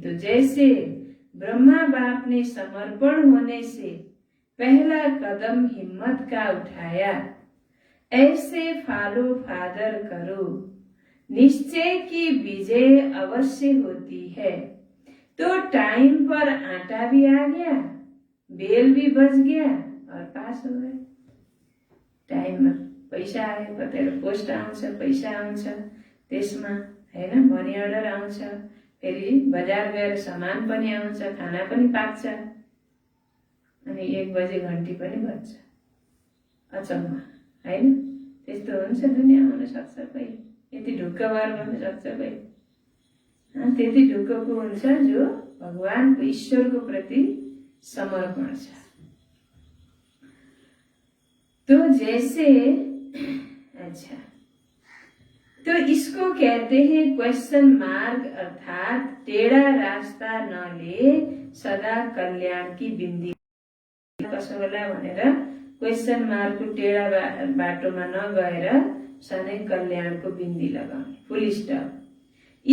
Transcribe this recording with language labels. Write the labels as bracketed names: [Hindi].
[Hindi] तो जैसे ब्रह्मा बाप ने समर्पण होने से पहला कदम हिम्मत का उठाया, ऐसे फॉलो फादर करो। निश्चय की विजय अवश्य होती है। तो टाइम पर आटा भी आ गया, बेल भी बज गया और पास हो गए। [Nepali] टाइममा पैसा आयो, कतैबाट पोस्ट आउँछ, पैसा आउँछ, त्यसमा हैन मनी अर्डर आउँछ, फेरि बजार गएर सामान पनि आउँछ, खाना पनि पाक्छ, अनि 1 बजे घन्टी पनि बज्छ। अचम्म हैन? त्यस्तो हुन्छ दुनियाँ, हुन सक्छ कोही यति ढुक्क भएर बस्न सक्छ कोही। त्यति ढुक्कको हुन्छ जो भगवानको ईश्वरको प्रति समर्पण छ। [Hindi] तो जैसे अच्छा, तो इसको कहते हैं क्वेश्चन मार्क, अर्थात टेढ़ा रास्ता न ले सदा कल्याण की बिन्दी। [Nepali] कसो होला भनेर क्वेश्चन मार्कको टेढ़ा बाटोमा नगएर सधैँ कल्याणको बिन्दी लगाउने, फुल स्टप।